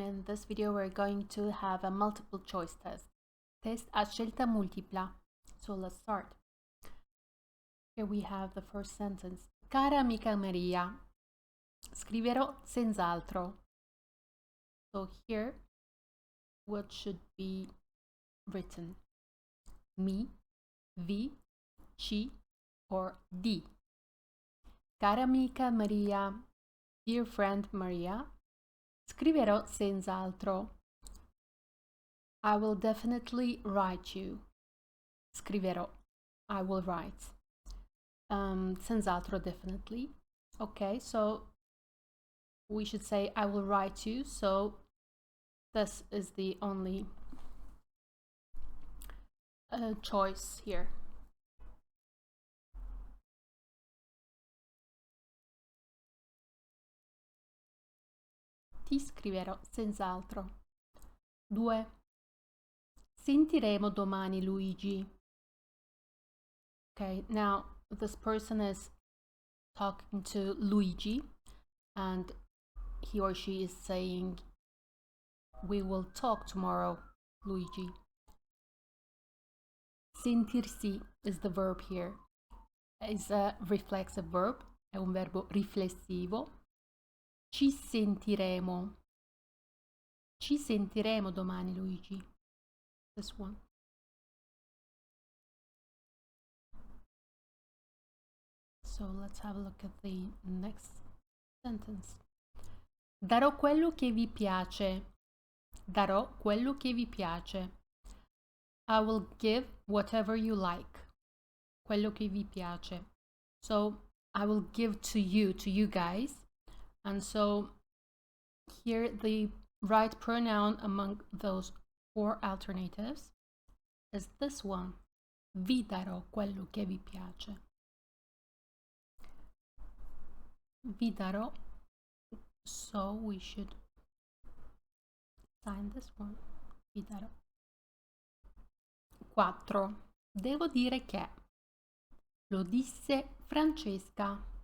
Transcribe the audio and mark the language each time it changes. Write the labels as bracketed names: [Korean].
[English] In this video we're going to have a multiple choice test [Italian] a scelta multipla. [English] So let's start. Here we have the first sentence. [Italian] Cara amica Maria, scriverò senz'altro. [English] So here what should be written? [Italian] Mi, vi, ci, or di. Cara amica Maria, [English] dear friend Maria, [Italian] scriverò senz'altro. [English] I will definitely write you. Scriverò, I will write. Senz'altro, definitely. Okay, so we should say I will write you. So this is the only choice here. [Italian] Ti scriverò senz'altro. 2. Sentiremo domani Luigi. [English] Okay, now this person is talking to Luigi and he or she is saying, we will talk tomorrow, Luigi. Sentirsi is the verb here. It's a reflexive verb, [Italian] è un verbo riflessivo. Ci sentiremo. Ci sentiremo domani, Luigi. [English] This one. So let's have a look at the next sentence. [Italian] Darò quello che vi piace. Darò quello che vi piace. [English] I will give whatever you like. [Italian] Quello che vi piace. [English] So I will give to you guys. And so here the right pronoun among those 4 alternatives is this one. [Italian] Vi darò quello che vi piace. Vi darò. [English] So we should sign this one. [Italian] Vi darò. 4. Devo dire che. Lo disse Francesca.